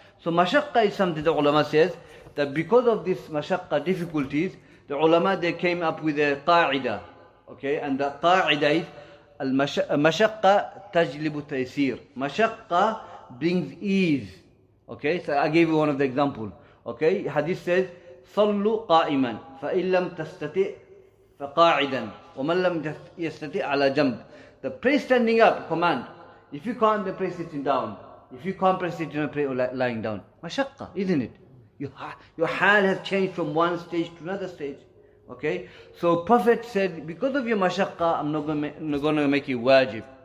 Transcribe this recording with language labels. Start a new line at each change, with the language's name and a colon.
English: So mashaqqa is something the ulama says, that because of this mashaqqa difficulties, the ulama, they came up with a qa'ida. Okay, and the qa'ida is,
Arabic: al-mashaqqa tajlibu taysir.
English: Mashaqqa brings ease. Okay, so I gave you one of the examples. Okay, hadith says,
Arabic: صلوا قائما فإن لم تستطع فقاعدا ومن لم يستطع على جنب.
English: The pray standing up command. If you can't, then pray sitting down. If you can't pray sitting down, pray lying down. Mashaqqa, isn't it? Your hal has changed from one stage to another stage. Okay, so Prophet said, because of your mashaqqa, I'm not going to make you wajib.